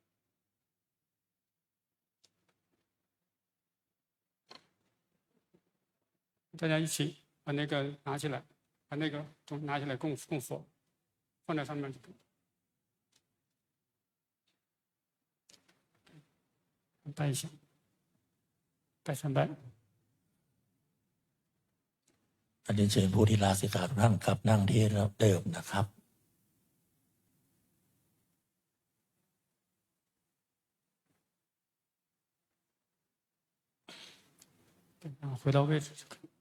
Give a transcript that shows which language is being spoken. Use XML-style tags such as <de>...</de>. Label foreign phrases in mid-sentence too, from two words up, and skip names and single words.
<zh>大家一起把那个拿起来，把那个钟拿起来供佛，放在上面就可以。拜一下，拜3拜。</zh> <th>อันนี้เชิญผู้ที่ลาสิกขาทุกท่านกลับนั่งที่เดิมนะครับ</th> <zh>对，然后回到位置就可以。</zh>